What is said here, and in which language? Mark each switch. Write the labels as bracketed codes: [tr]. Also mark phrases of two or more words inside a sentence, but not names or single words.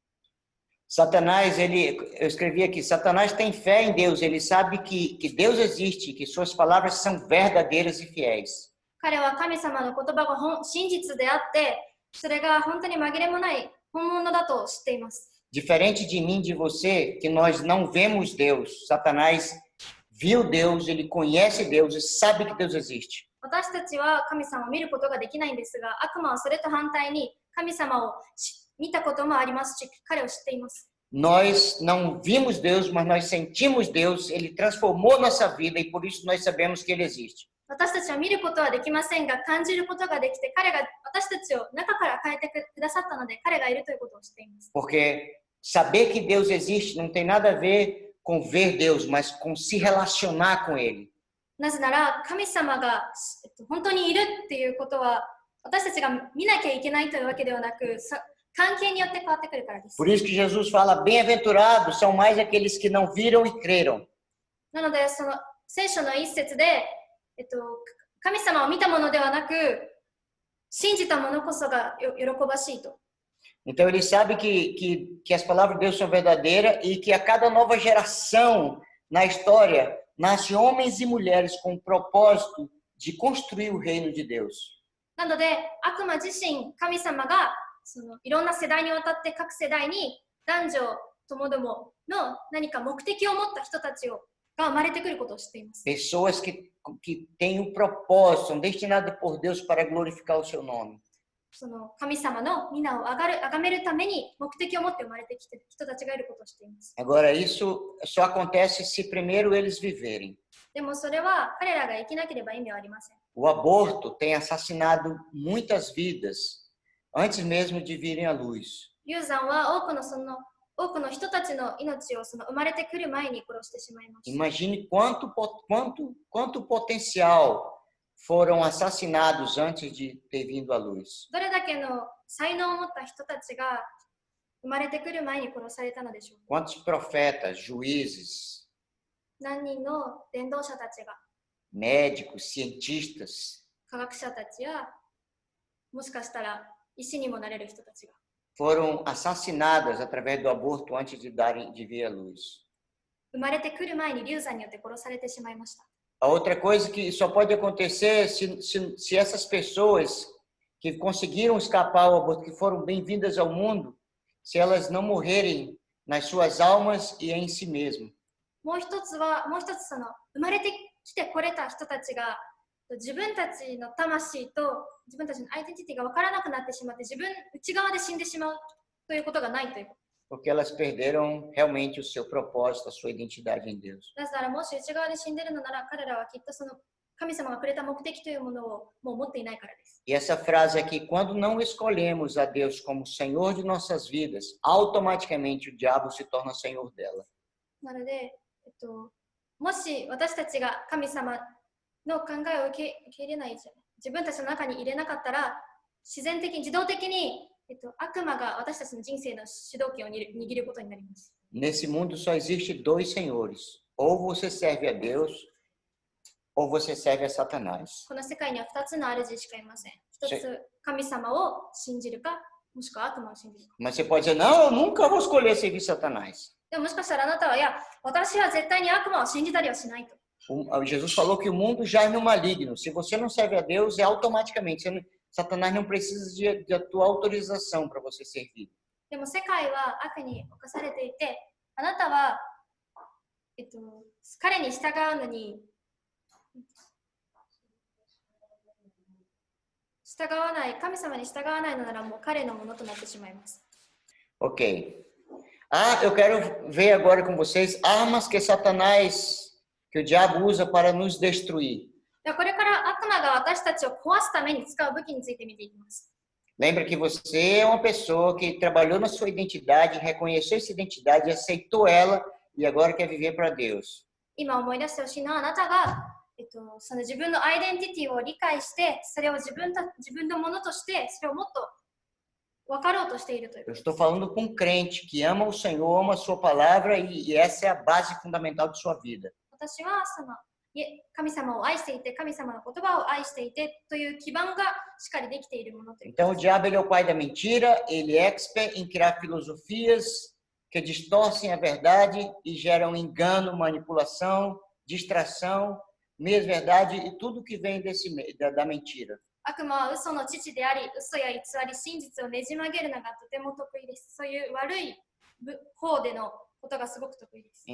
[pt] Satanás, eu escrevi aqui, Satanás tem fé em Deus, ele sabe que Deus existe, que suas palavras são verdadeiras e fiéis. [ja] 彼は神様の言葉が真実であって、それが本当に紛れもない本物だと知っています。 [pt] Diferente de mim, de você, que nós não vemos Deus, Satanás viu Deus, ele conhece Deus e sabe que Deus existe. [ja] 私たちは神様を見ることができないんですが、悪魔はそれと反対に神様を見たこともありますし、彼を知っています。 [pt] Nós não vimos Deus, mas nós sentimos Deus, ele transformou nossa vida e por isso nós sabemos que ele existe. [ja] 私たちは見ることはできませんが、感じることができて、彼が私たちを中から変えてくださったので、彼がいるということを知っています。 [pt] Porque saber que Deus existe não tem nada a ver com ver Deus, mas com se relacionar com ele. [ja] なぜなら、神様が本当にいるっていうことは、私たちが見なきゃいけないというわけではなく、関係によって変わってくるからです。 [pt] Por isso que Jesus fala, bem-aventurados são mais aqueles que não viram e creram. [ja] なので、聖書の一節で、神様を見たものではなく、信じたものこそが喜ばしいと。 [pt] Então ele sabe que as palavras de Deus são verdadeiras e que a cada nova geração na história nasce homens e mulheres com o propósito de construir o reino de Deus. [ja] なので、悪魔自身、神様がいろんな世代にわたって各世代に男女ともどもの何か目的を持った人たちが生まれてくることを知っています。 [pt] Pessoas que têm um propósito, são destinadas por Deus para glorificar o seu nome. [ja] その神様の皆を崇めるために目的を持って生まれてきている人たちがいることをしています。 [pt] Agora, isso só acontece se primeiro eles viverem. [ja] でもそれは彼らが生きなければ意味はありません。 [pt] O aborto tem assassinado muitas vidas antes mesmo de virem à luz. [ja] 流産は多くの人たちの命を生まれてくる前に殺してしまいました。 [pt] Imagine quanto potencial foram assassinados antes de ter vindo à luz. [ja] どれだけの才能を持った人たちが生まれてくる前に殺されたのでしょうか。 [pt] Quantos profetas, juízes, [ja] 何人の伝道者たちが、 [pt] médicos, cientistas [ja] 科学者たちや、もしかしたら医師にもなれる人たちが [pt] foram assassinadas através do aborto antes de vir à luz. [ja] 生まれてくる前に流産によって殺されてしまいました。 [pt] A outra coisa que só pode acontecer se essas pessoas que conseguiram escapar ao aborto, que foram bem-vindas ao mundo, se elas não morrerem nas suas almas e em si mesmo. [ja] もう一つその生まれてきてこれた人たちが自分たちの魂と自分たちのアイデンティティが分からなくなってしまって内側で死んでしまうということがないということ。 [pt] Porque elas perderam realmente o seu propósito, a sua identidade em Deus. [ja] だからもし内側で死んでいるのなら彼らはきっとその神様がくれた目的というものをもう持っていないからです。 [pt] E essa frase aqui, quando não escolhemos a Deus como Senhor de nossas vidas, automaticamente o diabo se torna Senhor dela. [ja] なので、もし私たちが神様の考えを受け入れない自分たちの中に入れなかったら自動的に、悪魔が私たちの人生の主導権を握ることになります。 [pt] Nesse mundo só existe dois senhores. Ou você serve a Deus, ou você serve a Satanás. [ja] この世界には2つの主しかいません。一つ神様を信じるか、もしくは悪魔を信じるか。 [pt] Mas você pode dizer, não, eu nunca vou escolher servir Satanás. [ja] でももしかしたらあなたは、いや、私は絶対に悪魔を信じたりはしないと。 [pt] Jesus falou que o mundo já é no maligno. Se você não serve a Deus, é automaticamente. Satanás não precisa de tua autorização para você servir. [ja] でも世界は悪に侵されていて、あなたは、彼に従うのに従わない、神様に従わないのならもう彼のものとなってしまいます。 [pt] Ok. Eu quero ver agora com vocês armas que Satanás, que o diabo usa para nos destruir. [ja] これから悪魔が私たちを壊すために使う武器について見ていきます。 [pt] Lembra que você é uma pessoa que trabalhou na sua identidade, reconheceu essa identidade, aceitou ela e agora quer viver para Deus. [ja] 今思い出してほしいのはあなたが、その自分のアイデンティティを理解して、それを自分のものとして、それをもっと分かろうとしているという。 [pt] Eu estou falando com um crente que ama o Senhor, ama a sua palavra e essa é a base fundamental de sua vida. [ja] 私は神様を愛していて、神様の言葉を愛していてという基盤がしっかりできているものという。 [pt] Então o diabo ele é o pai da mentira, ele é expert em criar filosofias que distorcem a verdade e geram engano, manipulação, distração, meia-verdade e tudo que vem da mentira. [ja] 悪魔は嘘の父であり、嘘や偽り、真実をねじ曲げるのがとても得意です。そういう悪い方でのことがすごく得意です。